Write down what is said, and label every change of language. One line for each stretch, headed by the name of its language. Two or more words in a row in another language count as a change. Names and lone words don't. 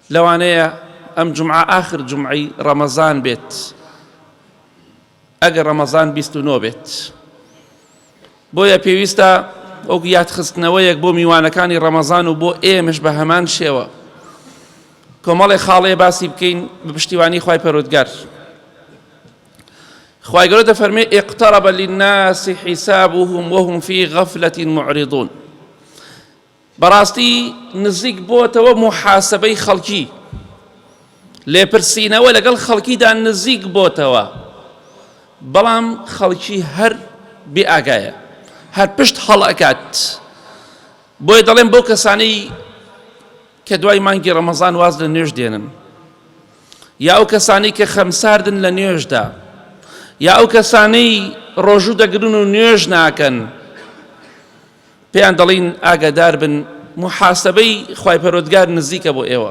Central Kurdish: لەوانەیە ئەم جومعە ئاخر جومعەی ڕەمەزان بێت، ئەگەر ڕەمەزان 29 بێت. بۆیە پێویستە ئەو یادخستنەوەیەک بۆ میوانەکانی ڕەمەزان و بۆ ئێمەش بە هەمان شێوە کۆمەڵی خاڵەیە باسی بکەین بە پشتیوانی خوای پەروەردگار. خوای گەورە دەفەرمێ
Arabic: اقترب للناس حسابهم وهم في غفلة معرضون.
Central Kurdish: بەڕاستی نزیک بۆتەوە محاسبەی خەڵکی، لێپرسینەوە لەگەڵ خەڵکیدا نزیک بۆتەوە، بەڵام خەڵکی هەر بێئاگایە، هەر پشت هەڵئەکات. بۆیە دەڵێن بۆ کەسانەی کە دوای مانگی ڕەمەزان واز لە نوێژ دێنن، یا ئەو کەسانەی کە خەمساردن لە نوێژدا، یا ئەو کەسانەی ڕۆژوو دەگرن و نوێژ ناکەن، پێیان دەڵین ئاگادار بن محاسبەی خوای پەروەردگار نزیکە بۆ ئێوە.